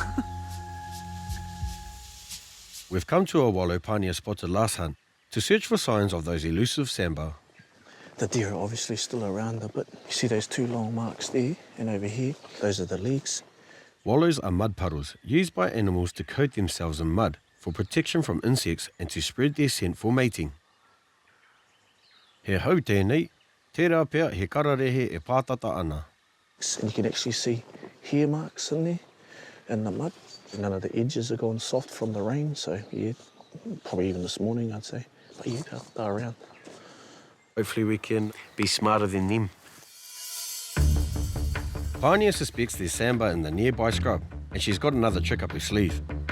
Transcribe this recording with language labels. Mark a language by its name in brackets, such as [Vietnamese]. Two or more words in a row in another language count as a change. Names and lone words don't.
[English] We've come to a wallow Pania spotted last hunt to search for signs of those elusive sambar. The deer are obviously still around a bit. You see those 2 long marks there and over here? Those are the legs. Wallows are mud puddles used by animals to coat themselves in mud for protection from insects and to spread their scent for mating. [Māori] He hau tēnei, tērā pea he kararehe e pātata ana. [English] And you can actually see hair marks in there, in the mud. None of the edges are gone soft from the rain, so yeah, probably even this morning I'd say. But yeah, they're around. Hopefully we can be smarter than them. Pania suspects there's sambar in the nearby scrub, and she's got another trick up her sleeve.